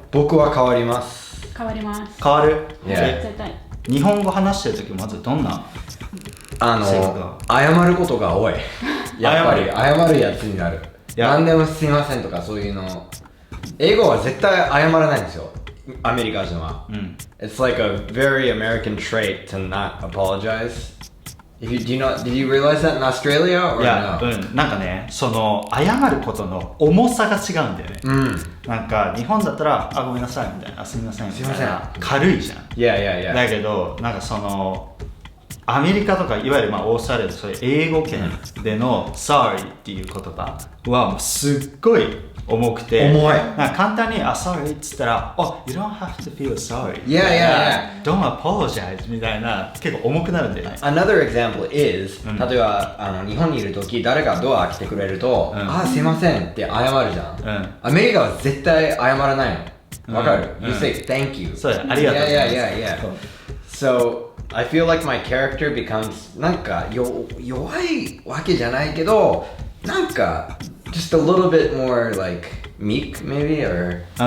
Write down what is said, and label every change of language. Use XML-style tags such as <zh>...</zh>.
<ja>僕は変わります。変わります。変わる？絶対。日本語話してる時まずどんな性格なの？謝ることが多い。やっぱり謝るやつになる。何でもすいませんとかそういうの。英語は絶対謝らないんですよ。アメリカ人は。</ja> <en>It's like a very American trait to not apologize. Did you realize that in Australia or no?</en> <ja>なんかね、その謝ることの重さが違うんだよね。なんか日本だったらごめんなさいみたいな、すみませんみたいな軽いじゃん。だけどなんかそのアメリカとかいわゆるオーストラリアでそういう英語圏での sorry っていう言葉はもうすっごい重くて、なんか簡単にsorry っつったら</ja> <en>you don't have to feel sorry. Don't apologize</en> <ja>みたいな結構重くなるんだよね。</ja> <en>Another example is</en> <ja>例えば日本にいるとき誰かドア開けてくれるとすいませんって謝るじゃん。アメリカは絶対謝らないの。わかる？</ja> <en>You say thank you.</en> <ja>そうだ、ありがとう。</ja> <en>So I feel like my character becomes</en> <ja>なんか弱いわけじゃないけどなんか</ja> <en>just a little bit more like meek maybe or</en>